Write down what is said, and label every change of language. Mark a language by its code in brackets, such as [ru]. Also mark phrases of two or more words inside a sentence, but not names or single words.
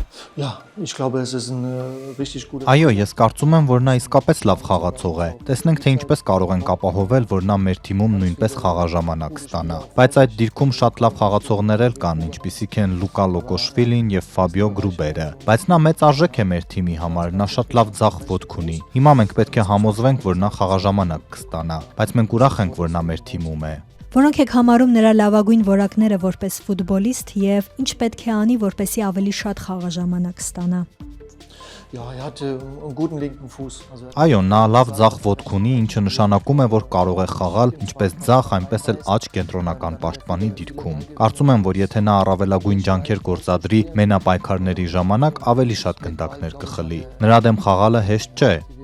[de] Ja, ich glaube, es ist ein richtig guter. [hy] Այո, ես կարծում եմ, որ նա իսկապես լավ խաղացող է։ Տեսնենք, թե ինչպես կարող ենք ապահովել, որ նա մեր թիմում նույնպես խաղաժամանակ ստանա։ Բայց այդ դիրքում շատ լավ խաղացողներ էլ կան, ինչպիսիք են Լուկա Լոկոշվիլին եւ Ֆաբիո Գրուբերը։ Բայց նա մեծ արժեք է մեր թիմի համար, նա շատ լավ ձախ ոտք ունի։ Հիմա մենք պետք է համոզվենք, որ նա խաղաժամանակ կստանա, բայց մենք ուրախ ենք, որ նա մեր թիմում է։ Որոնք եք համարում նրա լավագույն որակները որպես ֆուտբոլիստ եւ ինչ պետք է անի, որպեսզի ավելի շատ խաղաժամանակ ստանա։ [de] Ja, er hat einen guten linken Fuß. [hy] Այո, նա լավ ձախ ոտք ունի, ինչը նշանակում է, որ կարող է խաղալ ինչպես ձախ, այնպես էլ աջ կենտրոնական պաշտպանի դիրքում։ Կարծում եմ, որ եթե նա առավելագույն ջանքեր գործադրի մենապայքարների ժամանակ, ավելի շատ գնդակներ կխլի։ Նրա դեմ խաղալը հեշտ չէ։